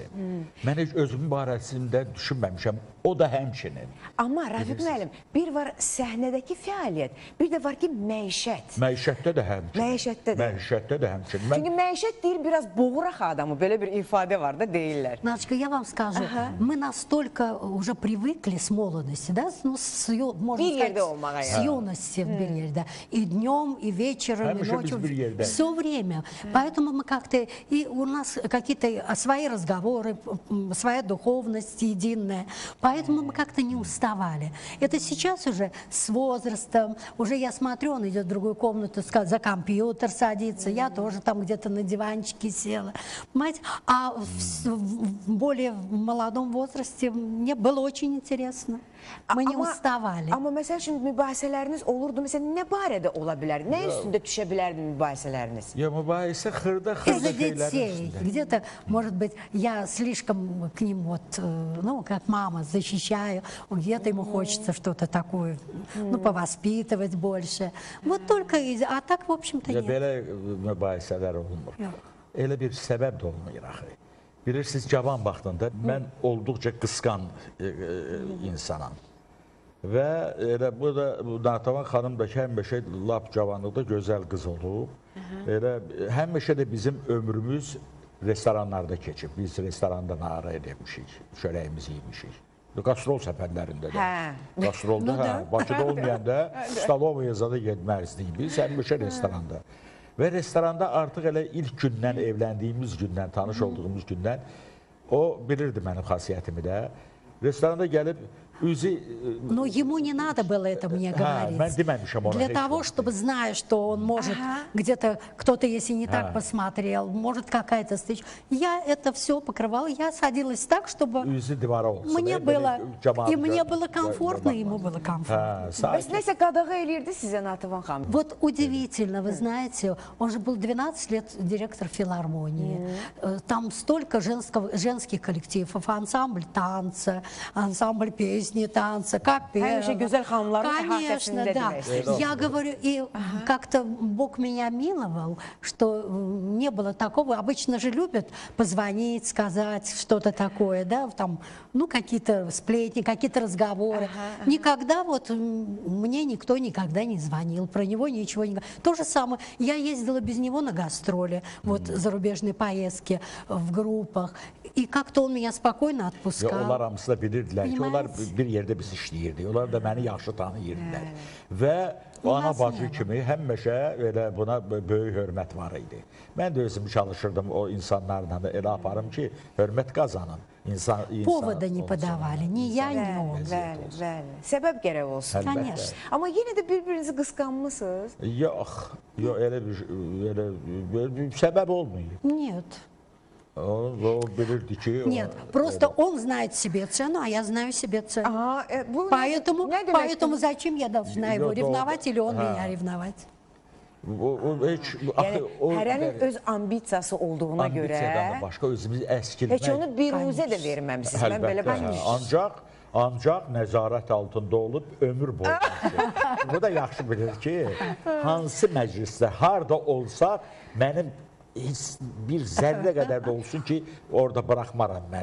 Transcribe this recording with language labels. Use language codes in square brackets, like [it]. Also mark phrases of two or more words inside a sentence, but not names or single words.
[az] Mən heç özümün barəsində düşünməmişəm. O da həmçinin. Amma Rafiq müəllim, bir var səhnədəki fəaliyyət, bir də var ki, məişət. Məişətdə də həmçinin. Məişətdə də. Məişətdə də həmçinin. Çünki məişət deyil, biraz boğuraq adamı, belə bir ifadə var da, deyirlər. [ru] Надочка, я вам скажу, мы настолько уже привыкли с молодости, да, ну, можно сказать, с юности в Берьерде, и днем, и вечером, и ночью, все время. Поэтому мы как-то, и у нас какие-то свои разговоры, своя духовность единая, поэтому мы как-то не уставали. Это сейчас уже с возрастом, уже я смотрю, он идет в другую комнату, за компьютер садится, я тоже там где-то на диванчике села, понимаете? А в более молодом возрасте мне было очень интересно. Мы не уставали. [az] Amma məsəl üçün mübahisələriniz olurdu, məsələn, nə barədə ola bilər? Nə üstündə düşə bilərdi mübahisələriniz? Ya mübahisə xırda [ru] Из-за [az] şeylərin [ru] детей. [az] üstündə. [ru] Где-то, может быть, я слишком к ним вот, ну, как мама, защищаю. Где-то ему хочется что-то такое, ну, повоспитывать больше. Вот только, а так, в общем-то, [az] Ya [ru] нет. [az] belə mübahisələr olmur. Elə bir səbəb də olmayır axı. Bilirsiniz, cavan vaxtında mən olduqca qısqan insanam. Və elə bu da Natəvan xanım da ki, həmişə lap cavanlıqda gözəl qız olub. Elə həmişə də bizim ömrümüz restoranlarda keçib. Biz restoranda nahar edmişik, çörəyimizi yemişik. Qastrol səfərlərində də. Qastrolda, Bakıda olmayanda Stalovaya zada getməzdik biz, həmişə restoranda. Və restoranda artıq elə ilk gündən, evləndiyimiz gündən, tanış olduğumuz gündən o bilirdi mənim xasiyyətimi də. Restoranda gəlib [ru] Но ему не надо было это мне говорить. Для того, чтобы зная, что он может где-то, кто-то, если не так посмотрел, может какая-то встреча. Я это все покрывала, я садилась так, чтобы мне было, и мне было комфортно, и ему было комфортно. [az] Nəsə qadağa eləyirdi sizə Natəvan xanım? [ru] Вот удивительно, вы знаете, он же был 12 лет директор филармонии. Там столько женских коллективов, ансамбль танца, ансамбль песни. песни, танцы, капелла. [az] Həmişə gözəl xanımların [ru] Конечно, [az] əhatəsində [ru] да. [az] demək. [ru] Я говорю, и как-то Бог меня миловал, что не было такого. Обычно же любят позвонить, сказать что-то такое, да, там, ну, какие-то сплетни, какие-то разговоры. Никогда вот мне никто никогда не звонил, про него ничего не говорил. То же самое, я ездила без него на гастроли, вот зарубежные поездки в группах, и как-то он меня spokойно [az] Ya, [ru] отпускал. [az] onlar hamısı da bilirdilər ki, onlar Bilməz. bir yerdə biz işləyirdik. Onlar da məni yaxşı tanıyırdılar. Və ana bacı kimi həmişə elə buna böyük hörmət var idi. Mən də özüm çalışırdım o insanlarla da elə aparım ki, hörmət qazanın. [ru] Повода не подавали, ни я, ни он. [az] Bəli, bəli. Səbəb gərək olsun. Əlbəttə. [ru] Конечно. [az] Amma yenə də bir-birinizi qısqanmısınız. Yox, elə bir səbəb olmayıb. [ru] Нет. [az] O bilirdi ki... [ru] Нет, просто он знает себе цену, а я знаю себе цену. [az] Aha, bu [ru] Поэтому, [az] nə deməkdir? [ru] поэтому зачем я должна его [az] Yok, [ru] ревновать или он [az] ha. [ru] меня ревновать? [az] O heç... Yəni, hərənin öz ambisiyası olduğuna görə Ambisiyadan da başqa özümüzü əskilmək... heç onu biruzə də verməmişsiniz. Mən belə başlayacağım. Ancaq nəzarət altında olub ömür boyu. Bu da yaxşı bilir ki, hansı məclisdə, harada olsaq, mənim bir zərrə qədər də olsun ki, orada buraxmaram mən.